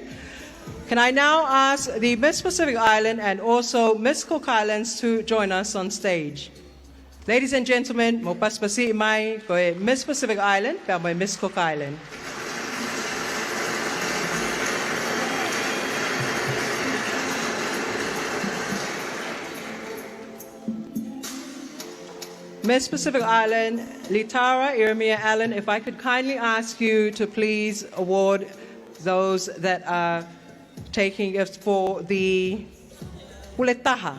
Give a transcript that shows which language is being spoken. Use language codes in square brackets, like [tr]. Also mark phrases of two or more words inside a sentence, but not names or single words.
[en] Can I now ask the Miss Pacific Island and also Miss Cook Islands to join us on stage? Ladies and gentlemen, [to] mo paspasi mai ko Miss Pacific Island pa mo Miss Cook Island. [en] Miss Pacific Island, Litara Irmia Allen, if I could kindly ask you to please award those that are taking it for the Puletaha.